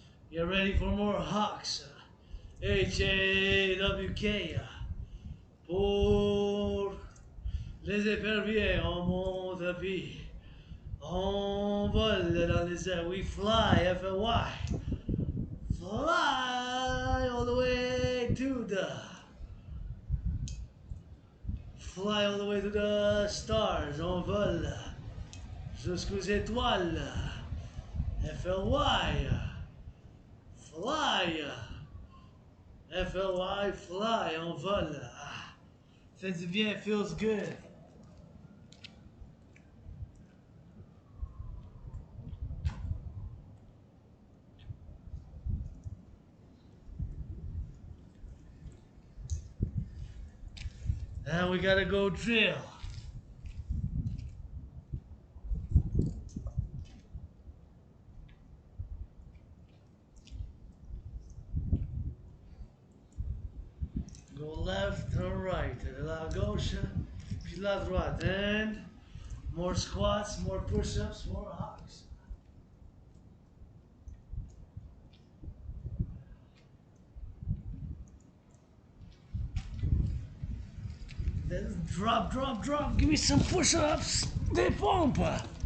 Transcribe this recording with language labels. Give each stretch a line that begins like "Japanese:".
English: You're ready for more hawks. H-A-W-K.
French: Pour les éperviers, on monte puis on vole dans les airs.
English: We fly, F-L-Y. Fly all the way to the... Fly all the way to the stars.
French: On vole jusqu'aux étoiles.
English: F-L-Y. Fly. F-L-Y, fly,
French: on vole. Fait du bien,
English: feels good. Now we gotta go drill. Go left or right.
French: La gauche, puis la droite.
English: And more squats, more push-ups, more hawks. Then drop, drop, drop. Give me some push-ups.
French: Des pompes.